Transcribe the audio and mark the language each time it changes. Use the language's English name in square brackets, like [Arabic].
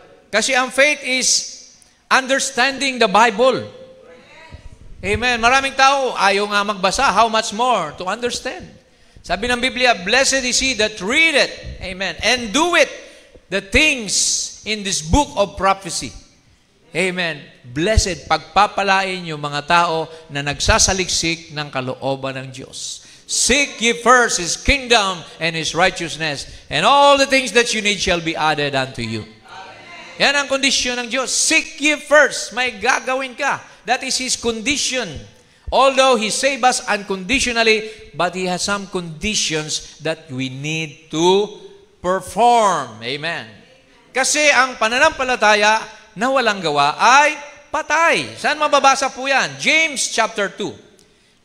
[Filipino] Kasi ang [English] faith is understanding the Bible. Amen. [Filipino] Maraming tao ayaw nga magbasa. [English] How much more to understand? [Filipino] Sabi ng Biblia, [English] blessed is he that readeth, amen, and do it, the things in this book of prophecy. Amen. [Filipino] Blessed, pagpapalain yung mga tao na nagsasaliksik ng kalooban ng Diyos. [English] Seek ye first His kingdom and His righteousness, and all the things that you need shall be added unto you. [Filipino] Yan ang kondisyon ng Diyos. [English] Seek ye first. [Filipino] May gagawin ka. [English] That is His condition. Although He saved us unconditionally, but He has some conditions that we need to perform. Amen. [Filipino] Kasi ang pananampalataya na walang gawa ay patay. Saan mababasa po yan? James chapter 2.